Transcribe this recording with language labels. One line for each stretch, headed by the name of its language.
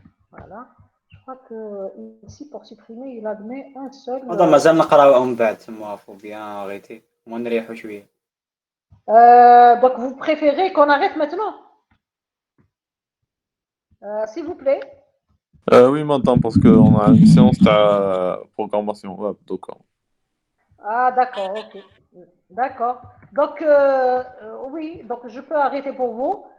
French: Voilà. Je crois que ici, pour supprimer, il admet un seul.
Arabic: مازال نقراو من بعد تما
French: faut bien arrêter. Moi
Arabic: نريحو شوية.
French: Donc, vous préférez qu'on arrête maintenant? S'il vous plaît. Oui, madame, parce qu'on a une séance de programmation web, donc. Ah, d'accord, ok. D'accord. Donc, oui, donc je peux arrêter pour vous.